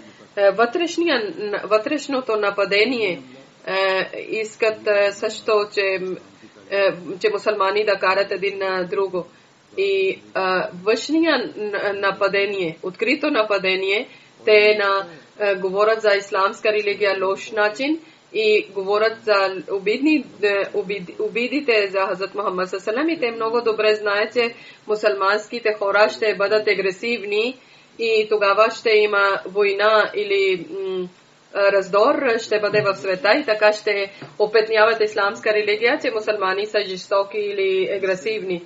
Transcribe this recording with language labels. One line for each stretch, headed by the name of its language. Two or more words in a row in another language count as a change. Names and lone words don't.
Bulgarian: Вътрешното нападение искат също, че мусулмани да карат един на друго. И външния нападение, открито нападение, те говорят за исламска религия лош начин и говорят за обидите за Хазрат Мухаммад
Arabic: صلى الله عليه وسلم.
Bulgarian: И те много добре знаят, че мусулманските хора ще бъдат агресивни и тогава ще има война или раздор ще бъде в света и така ще опетняват исламска религия, че мусулмани са жестоки или агресивни.